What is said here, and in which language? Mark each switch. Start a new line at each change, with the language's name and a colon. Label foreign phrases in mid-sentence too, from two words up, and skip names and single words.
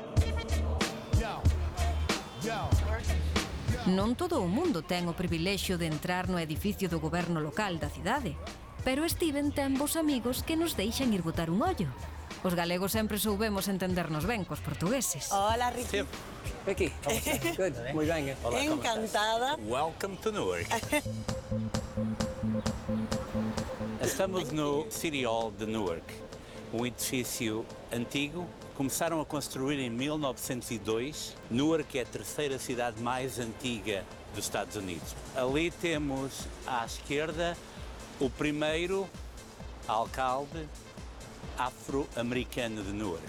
Galician: Non todo o mundo ten o privilexio de entrar no edificio do goberno local da cidade, pero Steven ten vos amigos que nos deixan ir botar un ollo. Os galegos sempre soubemos entendernos ben cos portugueses. Hola, Ricky. Ricky, good, moi ben. Encantada.
English: Welcome to Newark.
Portuguese: Estamos no
English: City Hall
Portuguese: de Newark, um edifício antigo. Começaram a construir em 1902. Newark é a terceira cidade mais antiga dos Estados Unidos. Ali temos à esquerda o primeiro alcalde afroamericano de Newark.